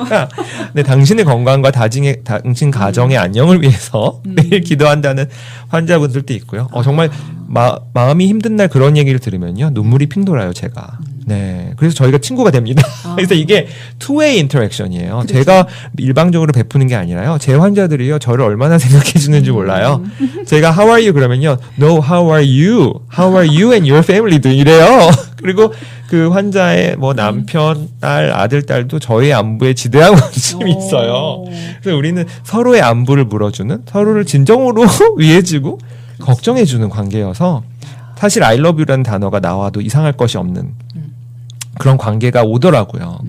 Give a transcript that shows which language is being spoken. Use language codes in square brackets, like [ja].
[ko] 오니까 네, 당신의 건강과 당신 가정의 안녕을 위해서 매일 기도한다는 환자분들도 있고요. 정말 마음이 힘든 날 그런 얘기를 들으면요 눈물이 핑 돌아요 제가. 네, 그래서 저희가 친구가 됩니다. 그래서 이게 투웨이 인터랙션이에요. 그렇죠. 제가 일방적으로 베푸는 게 아니라요. 제 환자들이요 저를 얼마나 생각해 주는지 몰라요. 제가 [en] How are you [ko] 그러면요 [en] No, how are you? How are you and your family doing? [ko] 이래요. 그리고 그 환자의 뭐 남편, 딸, 아들, 딸도 저희 안부에 지대한 관심이 있어요. 그래서 우리는 서로의 안부를 물어주는, 서로를 진정으로 위해주고 걱정해주는 관계여서 사실 [en] I love you [ko] 라는 단어가 나와도 이상할 것이 없는 그런 관계가 오더라고요.